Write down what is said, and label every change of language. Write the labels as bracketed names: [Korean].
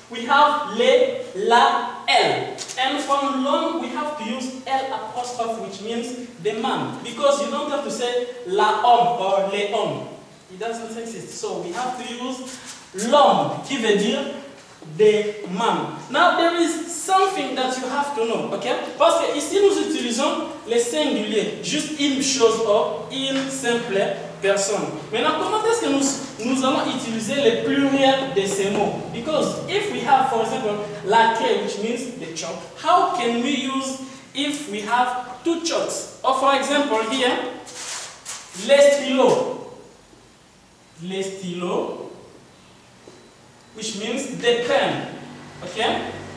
[English] We have les, la, elle. And from l'homme we have to use L apostrophe, which means the man. Because you don't have to say la homme or les hommes. It doesn't exist. So we have to use l'homme, [French] qui veut dire des [English] man. Now there is something that you have to know, okay? [French] Parce que ici nous utilisons les singuliers, juste une chose ou une simple personne. Maintenant, comment est-ce que nous allons utiliser les pluriels de ces mots? [English] Because if we have, for example, la craie, which means the chalk, how can we use if we have two chalks? Or for example here, les stylos. Les stylos, which means the pen. Okay?